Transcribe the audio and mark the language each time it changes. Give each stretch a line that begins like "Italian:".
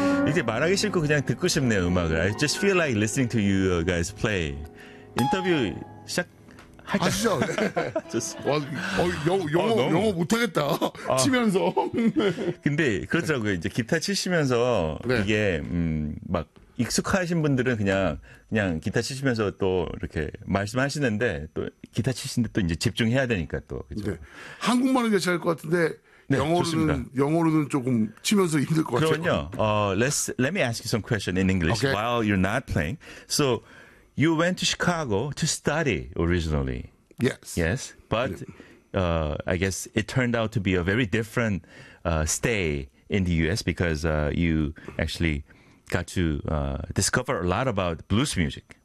Korean: 이제 말하기 싫고 그냥 듣고 싶네요, 음악을.
English: I just feel like listening to you guys play.
Korean: 인터뷰 시작할까? 아시죠? 네. 와, 영어 못하겠다. 아. 치면서. 근데 그렇더라고요. 이제 기타 치시면서 네. 이게 막 익숙하신 분들은 그냥 기타 치시면서 또 이렇게 말씀하시는데 또 기타 치시는데 또 이제 집중해야 되니까 또. 그렇죠? 네. 한국말은 괜찮을 것 같은데 네, 영어로는 조금 치면서 힘들 것 그럼요. 같아요. 그럼요.
English: Let me ask you some question in English okay. while you're not playing. So you went to Chicago to study originally. Yes. Yes. But I guess it turned out to be a very different stay in the U.S. because you actually got to discover a lot about blues music.